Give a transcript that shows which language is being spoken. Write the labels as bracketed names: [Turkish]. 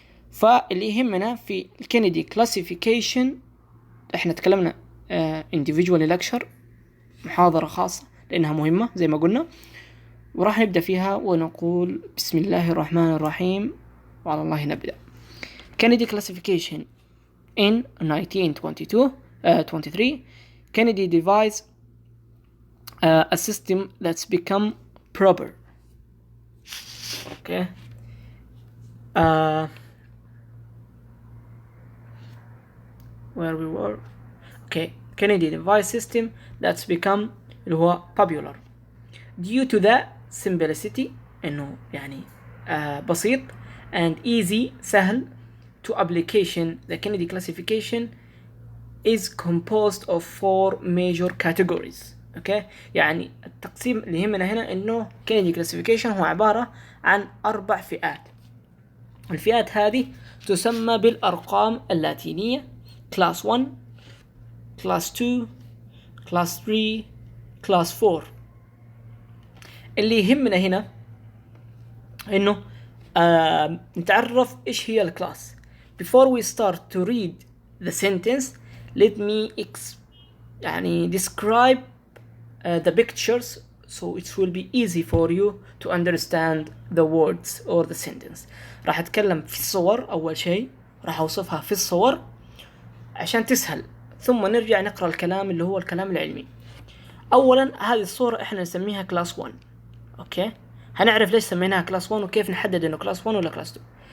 [Arabic] فاللي يهمنا في الكينيدي كلاسيفيكيشن احنا تكلمنا [English] individually lecture، [Arabic] محاضرة خاصة لانها مهمة زي ما قلنا، وراح نبدأ فيها ونقول بسم الله الرحمن الرحيم وعلى الله نبدأ. [English] Kennedy classification in 1923 Kennedy devised a system that's become proper. Okay. Where we were. Okay. Kennedy devised system that's become [Arabic] اللي هو [English] popular due to the simplicity، [Arabic] إنه يعني بسيط [English] and easy [Arabic] سهل [English] to application. The Kennedy classification is composed of 4 major categories. okay. [Arabic] يعني التقسيم اللي يهمنا هنا إنه Kennedy classification هو عبارة عن 4 فئات. الفئات هذه تسمى بالأرقام اللاتينية: [English] class 1 class 2 class 3 class 4. [Arabic] اللي يهمنا هنا إنه نتعرف إيش هي الكلاس. [English] Before we start to read the sentence, let me يعني describe the pictures so it will be easy for you to understand the words or the sentence. [Arabic] راح أتكلم في الصور أول شيء، راح أوصفها في الصور عشان تسهل، ثم نرجع نقرأ الكلام اللي هو الكلام العلمي. اولا هذه الصورة احنا نسميها كلاس 1. اوكي، هنعرف ليش سميناها كلاس 1 وكيف نحدد انه كلاس 1 ولا كلاس 2.